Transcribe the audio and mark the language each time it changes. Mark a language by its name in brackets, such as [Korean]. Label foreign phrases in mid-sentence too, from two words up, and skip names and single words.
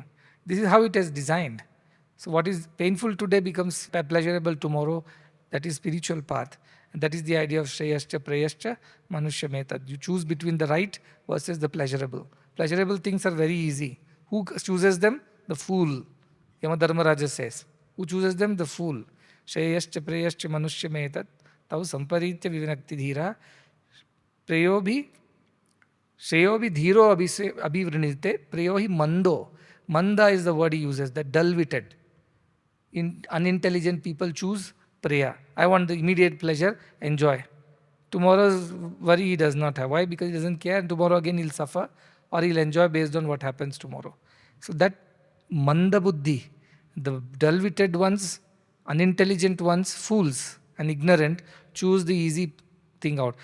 [English] This is how it is designed. So what is painful today becomes pleasurable tomorrow. That is spiritual path. And that is the idea of [Sanskrit] श्रेयश्च, प्रेयश्च, मनुष्य मेतद्. [English] You choose between the right versus the pleasurable. Pleasurable things are very easy. Who chooses them? The fool. Yamadharmaraja says. Who chooses them? The fool. [Sanskrit] श्रेयश्च, प्रेयश्च, मनुष्य मेतद्। तौ सम्परीत्य विविनक्ति धीर. प्रेयो भि धीरो अभिवृणीते. प्रेयो हि मन्दो. [English] Manda is the word he uses, that dull-witted. Unintelligent people choose Priya. I want the immediate pleasure, enjoy. Tomorrow's worry he does not have. Why? Because he doesn't care. Tomorrow again he'll suffer, or he'll enjoy based on what happens tomorrow. So that [Sanskrit] मन्द बुद्धि, [English] the dull-witted ones, unintelligent ones, fools and ignorant, choose the easy thing out.